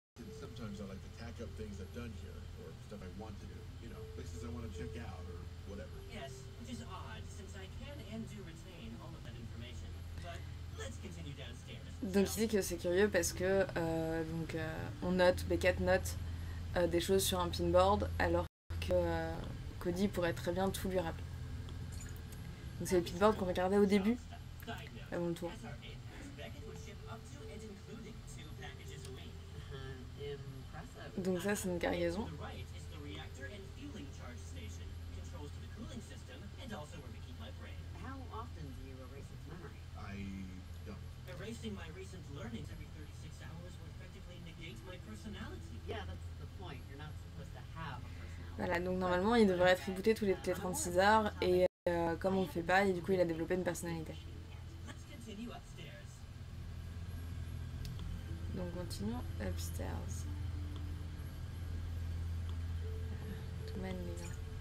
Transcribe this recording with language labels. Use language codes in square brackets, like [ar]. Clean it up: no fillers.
[en] And sometimes I like to tack up things I've done here, or stuff I want to do. You know, places I want to check out, or whatever. Yes, which is odd since I can and do retain all of that information. But let's continue downstairs. [fr] Donc il dit que c'est curieux parce que on note, Beckett note des choses sur un pinboard alors que Cody pourrait très bien tout lui rappeler. Donc c'est le pinboard qu'on regardait au début, [en] Side note. [fr] avant le tour. [en] As our in-house, Beckett would ship up to and including 2 packages a week. Impressive. [fr] Donc ça c'est une cargaison. [en] To the right is the reactor and fueling charge station, controls to the cooling system, and also where we keep my brain. How often do you erase its memory? I don't. Erasing my recent learnings every 36 hours will effectively negate my personality. Yeah, that's the point. You're not supposed to have a personality. [fr] Voilà, donc normalement il devrait être rebooté toutes les 36 heures et comme on le fait pas, et du coup il a développé une personnalité. [en] Let's continue upstairs. [fr] Donc continuons upstairs. Tout mal, les gars.